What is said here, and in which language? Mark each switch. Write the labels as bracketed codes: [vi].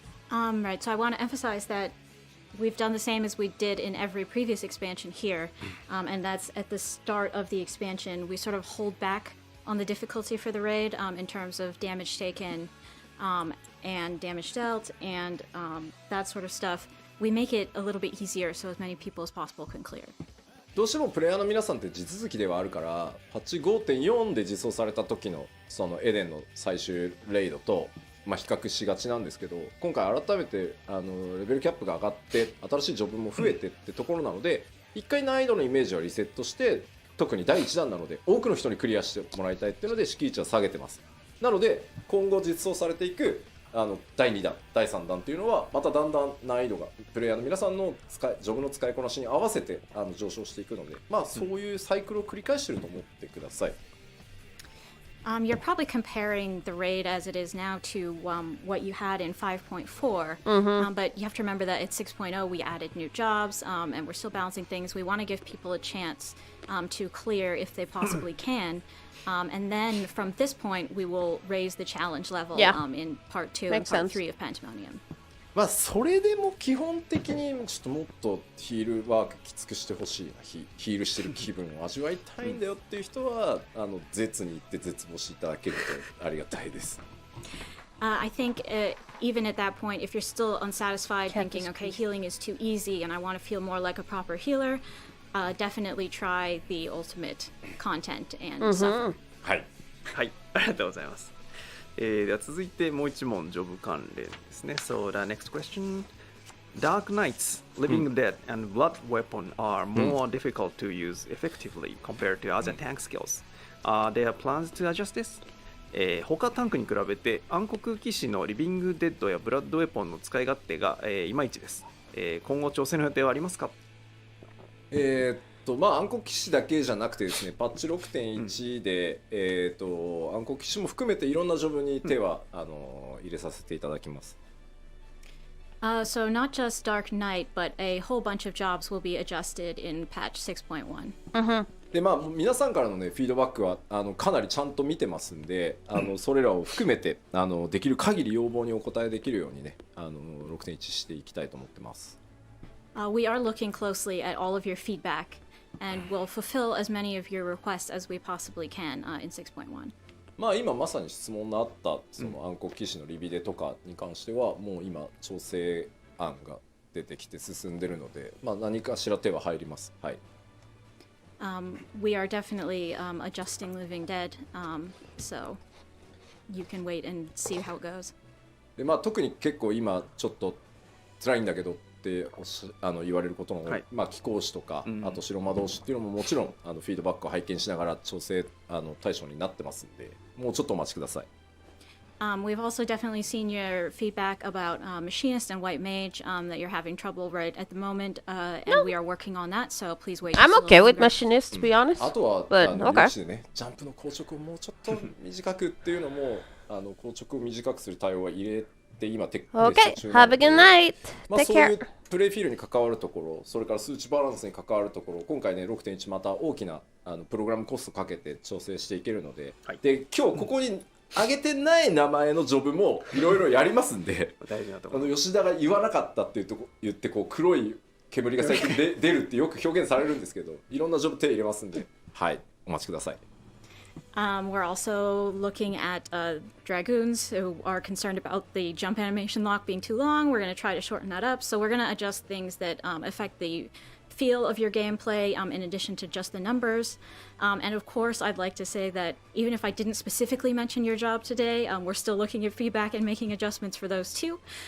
[en] Right, so I want to emphasize that we've done the same as we did in every previous expansion here, and that's at the start of the expansion we sort of hold back on the difficulty for the raid in terms of damage taken and damage dealt and that sort of stuff. We make it a little bit easier so as many people as possible can clear. [ja] どうしてもプレイヤーの皆さんって地続きではあるからパッチ 5.4 で実装された時のそのエデンの最終レイドと比較しがちなんですけど、今回改めてレベルキャップが上がって新しいジョブも増えてってところなので、一回難易度のイメージはリセットして、特に第1弾なので多くの人にクリアしてもらいたいっていうので敷地は下げてます。なので今後実装されていく第2弾第3弾っていうのはまただんだん難易度がプレイヤーの皆さんのジョブの使いこなしに合わせて上昇していくので、まあそういうサイクルを繰り返していると思ってください。 [en] You're probably comparing the raid as it is now to what you had in 5.4, but you have to remember that at 6.0 we added new jobs and we're still balancing things. We want to give people a chance to clear if they possibly can. And then from this point we will raise the challenge level in part 2 and part 3 of Pandemonium. [ja] まあそれでも基本的にちょっともっとヒールワークきつくしてほしいな、ヒールしてる気分を味わいたいんだよっていう人は絶に行って絶望していただけるとありがたいです。 [en] I think even at that point, if you're still unsatisfied, thinking, okay, healing is too easy and I want to feel more like a proper healer, definitely try the ultimate content and suffer. [ja] はい、はい、ありがとうございます。では続いてもう一問ジョブ関連ですね。 [en] So the next question. Dark Knights, Living Dead, and Blood Weapon are more difficult to use effectively compared to other tank skills. Are there plans to adjust this? [ja] 他タンクに比べて暗黒騎士のリビングデッドやブラッドウェポンの使い勝手が、いまいちです。今後調整の予定はありますか？まあ暗黒騎士だけじゃなくてですね、パッチ 6.1 で、暗黒騎士も含めていろんなジョブに手は、入れさせていただきます。 [en] So not just Dark Knight, but a whole bunch of jobs will be adjusted in patch 6.1. [ja] でまあ皆さんからのねフィードバックはかなりちゃんと見てますんで、それらを含めてできる限り要望にお答えできるようにね6.1 していきたいと思ってます。 [en] We are looking closely at all of your feedback and will fulfill as many of your requests as we possibly can in 6.1. [ja] まあ今まさに質問のあったその暗黒騎士のリビデとかに関してはもう今調整案が出てきて進んでるので、まあ何かしら手は入ります。はい。 [en] We are definitely adjusting Living Dead, so you can wait and see how it goes. [ja] でまあ特に結構今ちょっと辛いんだけどって言われることの、はい、まあ貴公子とか、あと白魔導士っていうのももちろんフィードバックを拝見しながら調整対象になってますんで、もうちょっとお待ちください。 [en] We've also definitely seen your feedback about Machinist and White Mage, that you're having trouble right at the moment, and we are working on that, so please wait. I'm okay with Machinist, to be honest. [ja] あとは [en] But, okay. [ja] 有志でね、ジャンプの硬直をもうちょっと短くっていうのも硬直を短くする対応は入れて今テスト [en] Okay, [ja] 中な [en] have [ja] の [en] a [ja] で、 [en] good night. [ja] まあ [en] Take [ja] そういう [en] care. [ja] プレイフィールに関わるところ、それから数値バランスに関わるところ、今回ね 6.1 また大きなプログラムコストかけて調整していけるので、はい、で今日ここに上げてない名前のジョブもいろいろやりますんで大事なところ。吉田が言わなかったって言ってこう黒い煙が最近出るってよく表現されるんですけど、いろんなジョブ手入れますんで、はいお待ちください。 [en] We're also looking at Dragoons who are concerned about the jump animation lock being too long. We're going to try to shorten that up. So we're going to adjust things that affect the feel of your gameplay in addition to just the numbers. And of course, I'd like to say that even if I didn't specifically mention your job today, we're still looking at feedback and making adjustments for those too.